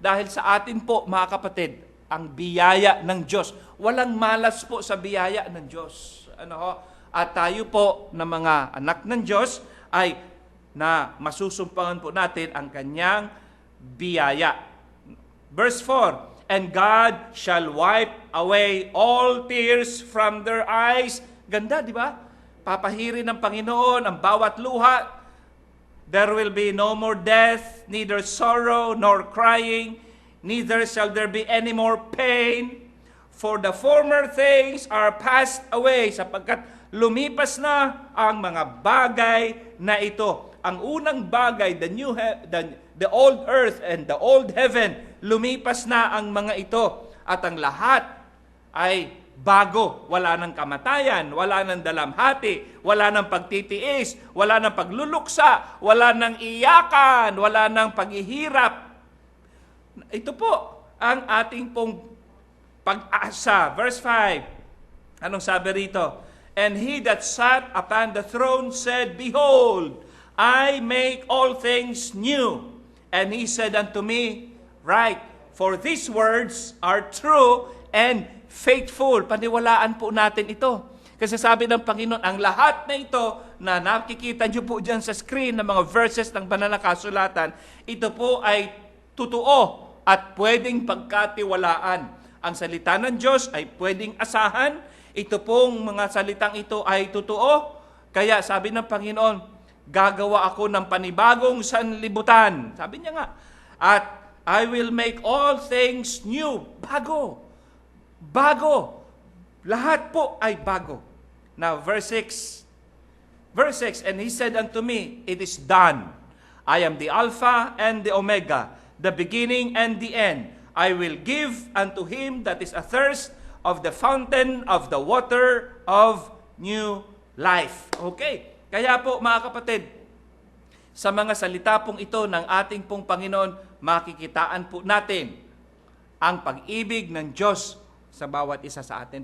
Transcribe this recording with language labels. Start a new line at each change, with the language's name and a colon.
Filipino: Dahil sa atin po, mga kapatid, ang biyaya ng Diyos. Walang malas po sa biyaya ng Diyos. At tayo po na mga anak ng Diyos ay na masusumpangan po natin ang kanyang biyaya.
English: Verse 4, "And God shall wipe away all tears from their eyes."
Filipino: Ganda, di ba? Papahirin ng Panginoon ang bawat luha.
English: "There will be no more death, neither sorrow nor crying, neither shall there be any more pain, for the former things are passed away,"
Filipino: sapagkat lumipas na ang mga bagay na ito. Ang unang bagay,
English: the old earth and the old heaven,
Filipino: lumipas na ang mga ito. At ang lahat ay bago. Wala ng kamatayan, wala ng dalamhati, wala ng pagtitiis, wala ng pagluluksa, wala ng iyakan, wala ng paghihirap. Ito po ang ating pong pag-asa. Verse 5, anong sabi rito?
English: "And he that sat upon the throne said, Behold, I make all things new. And he said unto me, Write, for these words are true and faithful."
Filipino: Paniwalaan po natin ito. Kasi sabi ng Panginoon, ang lahat na ito na nakikita nyo po dyan sa screen ng mga verses ng banal na kasulatan, ito po ay totoo at pwedeng pagkatiwalaan. Ang salita ng Diyos ay pwedeng asahan. Ito pong mga salitang ito ay totoo. Kaya sabi ng Panginoon, gagawa ako ng panibagong sanlibutan. Sabi niya nga, at
English: I will make all things new.
Filipino: Bago. Bago. Lahat po ay bago.
English: Now, verse 6. Verse 6, "And he said unto me, It is done. I am the Alpha and the Omega, the beginning and the end. I will give unto him that is athirst of the fountain of the water of new life." Okay.
Filipino: Kaya po mga kapatid, sa mga salita pong ito ng ating pong Panginoon, makikitaan po natin ang pag-ibig ng Diyos sa bawat isa sa atin.